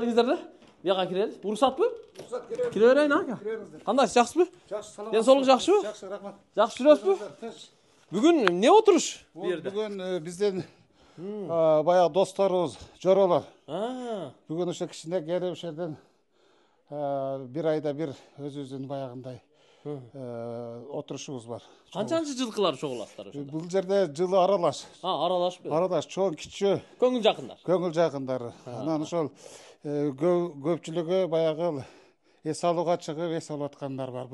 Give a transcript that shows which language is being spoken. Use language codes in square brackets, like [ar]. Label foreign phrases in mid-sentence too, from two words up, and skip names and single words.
[ky] Келиңиздер. Бияка кирели. Уруксатпы? Уруксат кире. Кире берейин, ака. Кандай, жакшысызбы? Жакшы, саламат. Денсаулык жакшыбы? Жакшы, рахмат. Жакшы жүрөсүзбү? Бүгүн эмне отуруш бу жерде? Бүгүн бизден баягы досторубуз, жоролор Бүгін ошо кичине келип ошол жерден bir ayda bir өзүбүздүн баягындай отурушубуз бар. Канчанчы жылкылар чогуласыздар ошондо? Бул жерде жылы аралаш. Аралашпы. Аралаш чоң кичүү. Көңүл жакындар. Көңүл жакындары. Анан ошол көпчүлүгү баягы эс алууга чыгып эс алып аткандар бар.